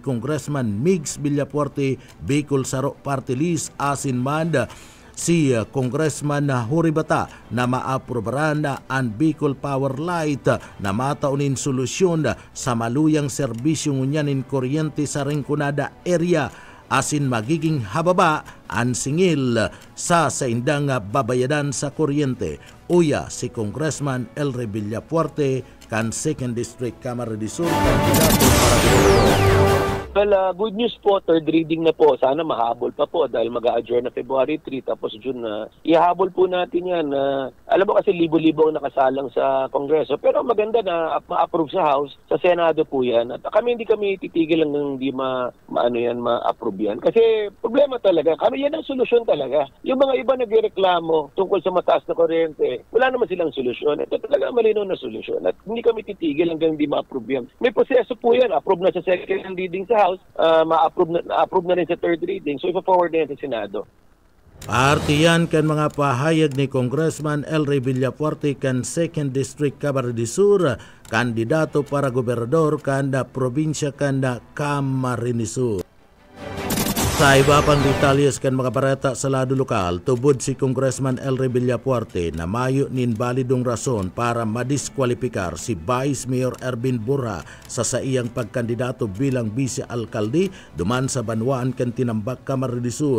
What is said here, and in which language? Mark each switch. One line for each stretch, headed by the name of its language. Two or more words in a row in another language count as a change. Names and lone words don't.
Bikol: Congressman Migs Villafuerte Bicol Saro Party List asin man si Congressman Horibata na maaprobaran ang Bicol Power Light na mataunin solusyon sa maluyang serbisyo ngunyanin kuryente sa Rinconada area asin magiging hababa ang singil sa indang babayadan sa kuryente. Uya si Congressman Elry Villafuerte kan 2nd District Camarines Sur kandidato para gobernador.
English: Well, good news po, 3rd reading na po.
Filipino: Sana mahabol pa po dahil mag-a-adjourn na February 3 tapos June na. Ihabol po natin yan. Alam mo kasi libo-libo ang nakasalang sa Kongreso pero maganda na ma-approve sa House, sa Senado po yan. At hindi kami titigil hanggang hindi ma-approve yan. Kasi problema talaga. Yan ang solusyon talaga. Yung mga iba nagreklamo tungkol sa mataas na kuryente, wala naman silang solusyon. Ito talaga malinaw na solusyon. At hindi kami titigil hanggang hindi ma-approve yan. May proseso po yan. Approve na sa
English: 2nd reading
Filipino: sa House, ma-approve na rin sa
English: 3rd reading.
Filipino: So, ipa-forward na yan sa Senado.
Bikol: Partiyan kan mga pahayag ni Congressman Elry Villafuerte kan 2nd District Camarines Sur, kandidato para gobernador kanda probinsya kanda Camarines Sur. Sa iba pang detalyes kan mga barata sa lado lokal, tubod si Congressman Elry Villafuerte na mayo nin balidong rason para madiskwalipikar si Vice Mayor Ervin Burra sa iyang pagkandidato bilang vice-alkalde duman sa Banwaan kan Tinambak Camarines Sur.